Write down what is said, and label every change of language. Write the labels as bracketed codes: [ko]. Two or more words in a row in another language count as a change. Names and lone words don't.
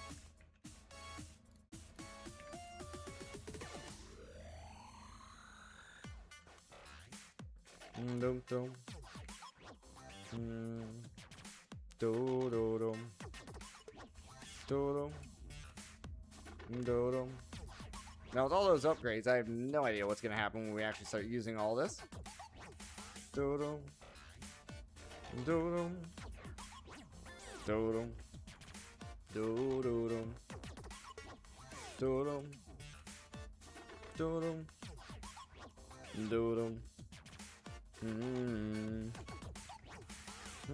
[en] Dum dum. Do do dum. Do dum. Do dum. Now with all those upgrades, I have no idea what's going to happen when we actually start using all this. Do-dum. Do-dum. Do-dum. Do-do-dum. Do-dum. Do-dum. Do-dum.